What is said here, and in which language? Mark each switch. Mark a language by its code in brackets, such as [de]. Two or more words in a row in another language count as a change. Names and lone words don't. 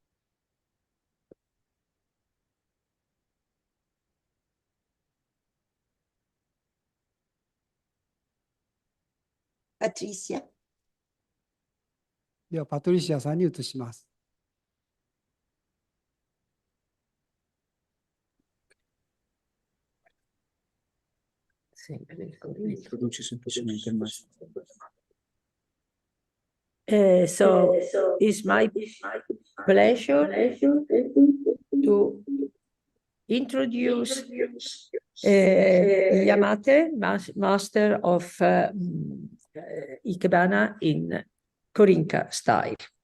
[ja] Patricia. では、パトリシアさんに移します。 [it] Introduci semplicemente il maestro. [en] So it's my pleasure to introduce Yamate, master of Ikebana in korinka style.